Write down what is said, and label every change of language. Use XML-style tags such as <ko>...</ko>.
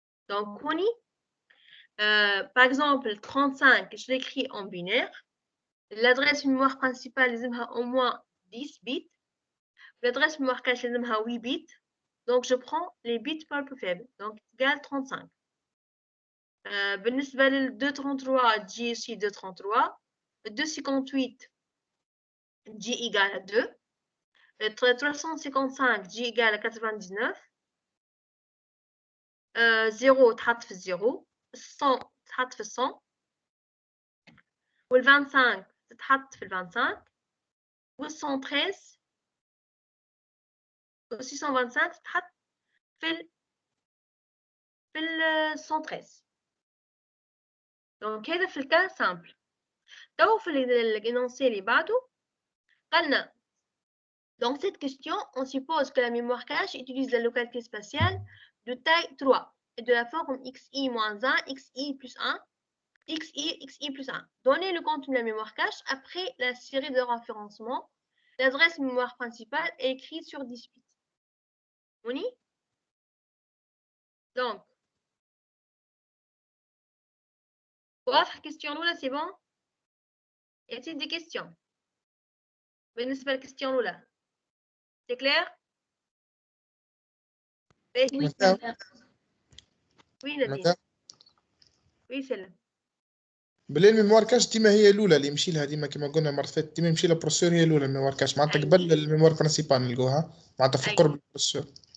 <fr>Donc هوني par exemple 35 je l'écris en binaire l'adresse mémoire principale</fr> <ar>لازمها</ar> <fr>au moins 10 bits. L'adresse mémoire cache</fr> <ar>لازمها</ar> <fr>8 bits. Donc je prends les bits par plus faibles. Donc égale 35.</fr> <ar>بالنسبة لل 233 تجي aussi 233.</ar> <fr>258 تجي égale à 2. 355 تجي égale à 99.</fr> <ar>0 تحط في 0. 100 تحط في 100. وال 25 تتحط في ال 25. وال 113 و 625 تتحط في ال 113. Donc هذا في الكا سامبل. تو في</ar> <fr>l'énoncé</fr> <ar>اللي بعده قالنا</ar> <fr>dans cette question on suppose que la mémoire cache utilise la localité spatiale de taille 3 et de la forme xi-1 xi plus 1 xi plus 1. Donnez le contenu de la mémoire cache après la série de référencement. L'adresse mémoire principale est écrite sur 10 bits. On y? Donc</fr> <ar>واضح</ar> <fr>question الأولى c'est bon? Y a-t-il des questions?</fr> <ar>بالنسبة للكستيون الأولى</ar> <fr>c'est clair? Oui Nadine. Oui Céline.</fr> <ar>بلي الميموار كاش ديما هي الاولى اللي يمشي لها ديما كما قلنا مرة فاتت ديما يمشي لها بروسيسور هي الاولى الميموار كاش معناتها قبل الميموار برينسيبال نلقوها معناتها في قرب البروسيسور.</ar>